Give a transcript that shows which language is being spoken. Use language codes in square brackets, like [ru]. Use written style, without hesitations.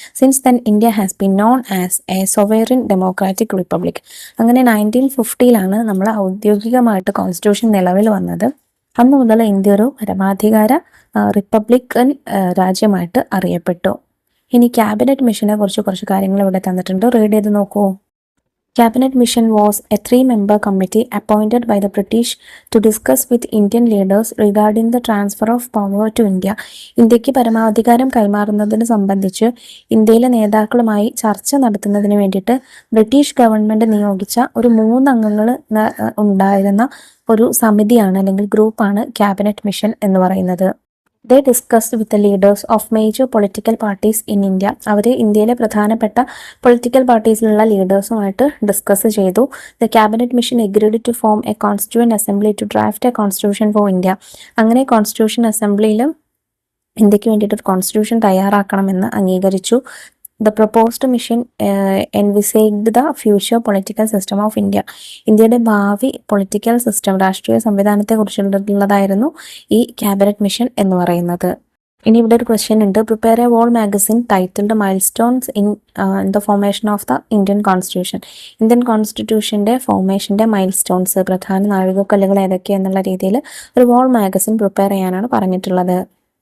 [en] Since then India has been known as a sovereign democratic republic. [ml] അങ്ങനെ 1950 നമ്മൾ ഔദ്യോഗികമായിട്ട് constitution നിലവിൽ വന്നത്. അന്ന് മുതൽ ഇന്ത്യ ഒരു പരമാധികാര റിപ്പബ്ലിക്കൻ രാജ്യമായിട്ട് അറിയപ്പെട്ടു. ഇനി ക്യാബിനറ്റ് മിഷനെ കുറിച്ച് കുറച്ച് കാര്യങ്ങൾ ഇവിടെ തന്നിട്ടുണ്ട്, റീഡ് ചെയ്ത് നോക്കൂ. [en] Cabinet Mission was a 3-member committee appointed by the British to discuss with Indian leaders regarding the transfer of power to India. [ml] ഇന്ത്യക്ക് പരമാധികാരം കൈമാറുന്നതിന് സംബന്ധിച്ച് ഇന്ത്യയിലെ നേതാക്കളുമായി ചർച്ച നടത്തുന്നതിന് വേണ്ടിയിട്ട് ബ്രിട്ടീഷ് ഗവൺമെന്റ് നിയോഗിച്ച ഒരു 3 അംഗങ്ങൾ ഉണ്ടായിരുന്ന ഒരു സമിതിയാണ് അല്ലെങ്കിൽ ഗ്രൂപ്പാണ് ക്യാബിനറ്റ് മിഷൻ എന്ന് പറയുന്നത്. [en] They discussed with the leaders of major political parties in India. [ml] അവർ ഇന്ത്യയിലെ പ്രധാനപ്പെട്ട പൊളിറ്റിക്കൽ പാർട്ടീസിലുള്ള ലീഡേഴ്സുമായിട്ട് ഡിസ്കസ് ചെയ്തു. [en] The cabinet mission agreed to form a constituent assembly to draft a constitution for India. [ml] അങ്ങനെ കോൺസ്റ്റിറ്റ്യൂഷൻ അസംബ്ലിയിൽ ഇന്ത്യക്ക് വേണ്ടിയിട്ട് ഒരു കോൺസ്റ്റിറ്റ്യൂഷൻ തയ്യാറാക്കണമെന്ന് അംഗീകരിച്ചു. [en] The proposed mission envisaged the future political system of India. [ml] ഇന്ത്യയുടെ ഭാവി പൊളിറ്റിക്കൽ സിസ്റ്റം, രാഷ്ട്രീയ സംവിധാനത്തെ കുറിച്ചുള്ളതായിരുന്നു ഈ ക്യാബിനറ്റ് മിഷൻ എന്ന് പറയുന്നത്. ഇനി ഇവിടെ ഒരു ക്വസ്റ്റ്യൻ ഉണ്ട്. [en] Prepare a wall magazine titled milestones in the formation of the Indian constitution. [ml] Indian കോൺസ്റ്റിറ്റ്യൂഷന്റെ ഫോർമേഷന്റെ mile stones, പ്രധാന നാഴികക്കല്ലുകൾ ഏതൊക്കെയെന്നുള്ള രീതിയിൽ ഒരു വോൾ മാഗസിൻ പ്രിപ്പയർ ചെയ്യാനാണ് പറഞ്ഞിട്ടുള്ളത്.